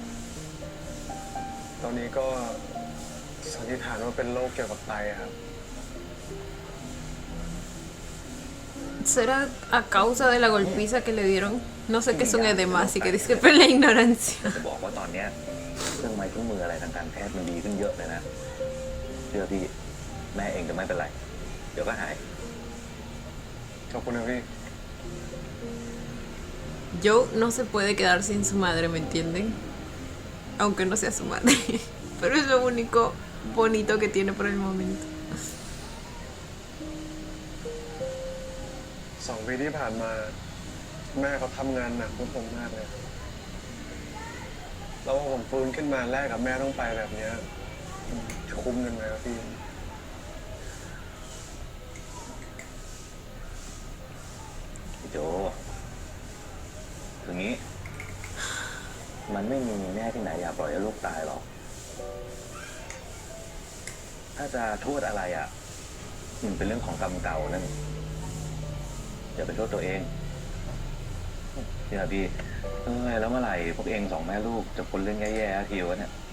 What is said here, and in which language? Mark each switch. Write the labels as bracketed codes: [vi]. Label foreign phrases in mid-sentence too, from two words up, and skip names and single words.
[th] วันนะครับมันถึงจะพอบอกได้ตอนนี้ก็สันนิษฐานว่าเป็นโรคเกี่ยวกับไตครับ [es] ¿Será a causa de la golpiza que le dieron? No sé qué es un edema, así que disculpen la ignorancia. [th] จะบอกว่าตอนเนี้ยเครื่องไม้เครื่องมืออะไรทางการแพทย์มันดีขึ้นเยอะเลยนะเชื่อพี่แม่เองจะไม่เป็นไร เดี๋ยวก็หาย ขอบคุณนะพี่ [es] Joe no se puede quedar sin su madre, ¿me entienden? Aunque no sea su madre. Pero es lo único bonito que tiene por el momento. [th] 2 ปีที่ผ่านมา แม่เขาทำงานหนักพวกผมมากเลย แล้วพอผมฟื้นขึ้นมาแรกกับแม่ต้องไปแบบเนี้ยจะคุ้มกันไหมครับพี่ พี่โจคืองี้ มันไม่มีแม่ที่ไหนอยากปล่อยให้ลูกตายหรอก ถ้าจะโทษอะไรอ่ะมันเป็นเรื่องของกรรมเก่านั่นอย่าไปโทษตัวเองพี่แล้วเมื่อไหร่พวกเอง2 แม่ลูกจะพ้นเรื่องแย่ๆทีวะเนี่ย